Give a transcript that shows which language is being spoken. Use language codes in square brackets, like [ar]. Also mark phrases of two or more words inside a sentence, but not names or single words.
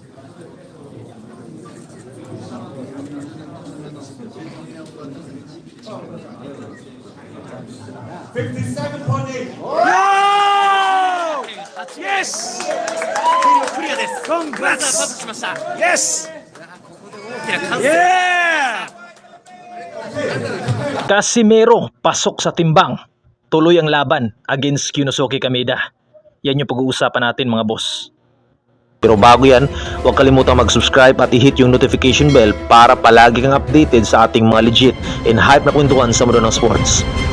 [en] Yes! [ja] クリアです。 [en] Congrats! [ja] パスしました。 [en] Yes! [ja] ここで大きな歓声。 [en] Yeah! [tl] Casimero pasok sa timbang. Tuloy ang laban against Kyunosuke Kameda. Yan yung pag-uusapan natin mga boss. Pero bago yan, huwag kalimutang mag-subscribe at i-hit yung notification bell para palagi kang updated sa ating mga [en] legit and hype [tl] na kwentuhan sa mundo ng sports.